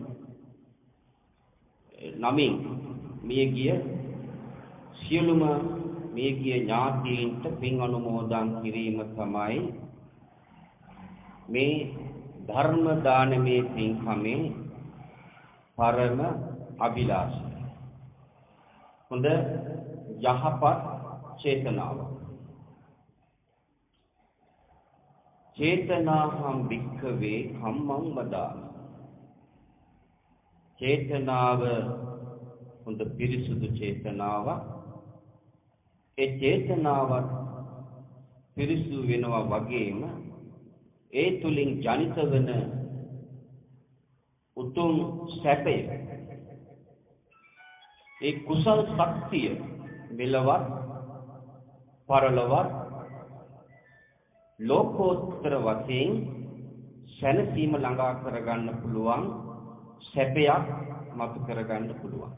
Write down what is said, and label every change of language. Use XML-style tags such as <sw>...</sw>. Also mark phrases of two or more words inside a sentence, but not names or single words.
<si>නමින් මියගිය සියලුම මියගිය ඥාතීන්ට පින් අනුමෝදන් කිරීම තමයි මේ ධර්ම දානමේ පින්කමේ පරම අභිලාෂය. හොඳ යහපත් චේතනාව.</si> <pi>චේතනාහම් භික්ඛවේ කම්මං වදාමි.</pi> <si>චේතනාව හොඳ පිරිසුදු චේතනාවක්. ඒ චේතනාවත් පිරිසුදු වෙනවා වගේම ඒ තුලින් ජනිත වෙන උතුම් සැපය ඒ කුසල් ශක්තිය මෙලවත් පරලොවත් ලෝකෝත්තර වශයෙන් සැනසීම ළඟා කරගන්න පුළුවන් සැපයක් මතු කරගන්න පුළුවන්.</si>